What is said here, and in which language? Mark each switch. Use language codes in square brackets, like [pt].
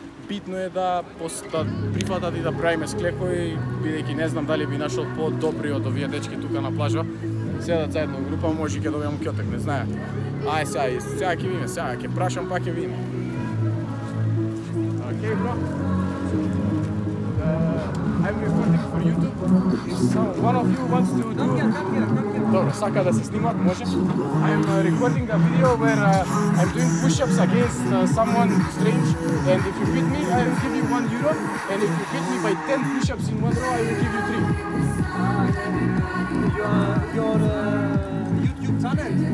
[mk] Битно е да прифатат и да правиме склекои, бидејќи не знам дали би нашол по-добри од овие дечки тука на плажа. Седат заедно во група, може ќе добијам кјотек, не знае. Ај сега ќе видиме, сега ќе прашам па ќе видиме. Океј, бро. [en] I'm recording for YouTube. One of you wants to do... [mk] Добро, сака да се снимат, може? [en] I'm recording a video where I'm doing push-ups against someone strange, and if you beat me, I will give you €1, and if you beat me by 10 push-ups in one row, I will give you 3. Your YouTube channel?